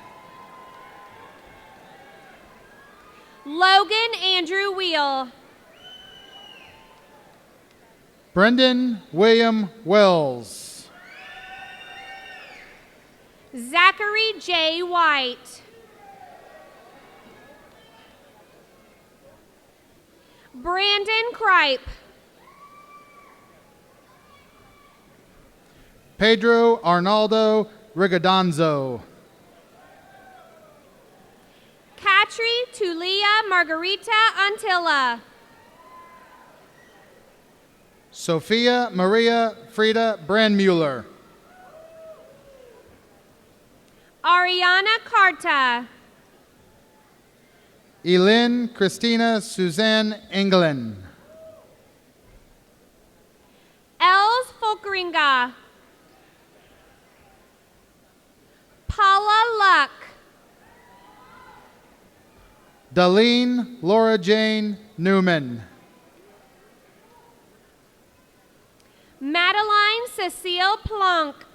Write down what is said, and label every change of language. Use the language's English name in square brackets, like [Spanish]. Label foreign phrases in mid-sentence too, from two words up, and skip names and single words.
[English] Logan Andrew Wheel. Brendan William Wells. Zachary J. White. Brandon Kripe. Pedro Arnaldo Rigodonzo. Katri Tulia Margarita Antilla. Sophia Maria Frida Brandmuller. Ariana Carta. Elin Christina Suzanne Engelin. Els Folkeringa. Paula Luck. Darlene Laura Jane Newman. Madeline Cecile Plunk.